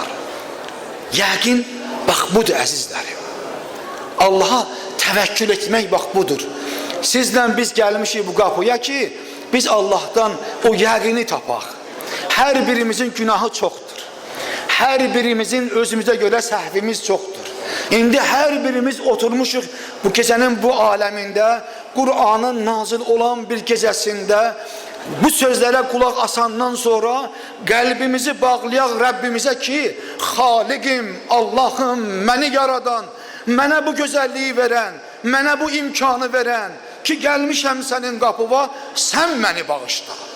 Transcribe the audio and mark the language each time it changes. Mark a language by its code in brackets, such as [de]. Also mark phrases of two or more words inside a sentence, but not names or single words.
[az] Yəqin bax budur əzizlərim. Allah'a təvəkkül etmək bax budur. Sizlə biz gəlmişik bu qapıya ki biz Allah'tan o yəqini tapaq. Hər birimizin günahı çoxdur. Her birimizin özümüze göre səhvimiz çoktur. İndi her birimiz oturmuşuq bu gecenin bu aleminde, Kur'an'ın nazil olan bir gecesinde bu sözlere kulak asandan sonra kalbimizi bağlayaq Rabbimize ki Halikim, Allah'ım, məni yaradan, mənə bu güzelliği veren, mənə bu imkanı veren ki gelmişəm senin qapıva, sen məni bağışla.